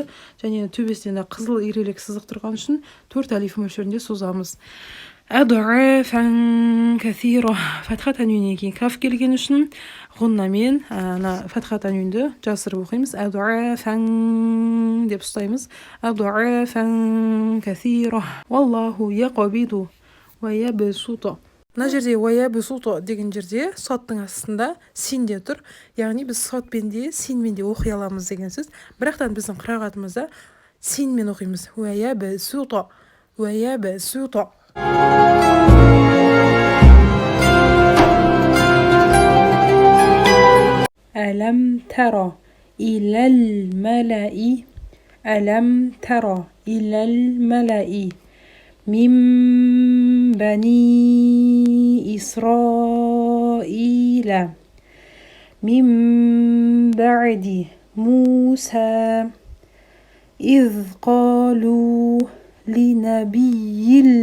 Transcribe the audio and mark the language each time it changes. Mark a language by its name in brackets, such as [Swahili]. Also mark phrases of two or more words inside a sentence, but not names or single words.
[Kazakh] Және төбесінен қызыл ирелек сызық тұрған үшін 4 алиф мөлшерінде созамыз. [Arabic] أضعافا كثيرة [Kazakh] фатхатан үйнен кейін каф келген үшін ғуннамен фатхатан үйінді жасырып оқимыз. [Arabic] Ад'афан [Kazakh] деп ұстаймыз. [Arabic] أضعافا كثيرة والله يقبض ويبسط. [Kazakh] Мына жерде ويبسط деген жерде соттың астында син де тұр. Яғни біз сотпен де синмен де оқи аламыз деген сөз. Бірақтан біздің қырағатымызда синмен оқимыз. [Arabic] ويبسط. ألم تر إلى الملأ من بني إسرائيل من بعد موسى إذ قالوا لنبي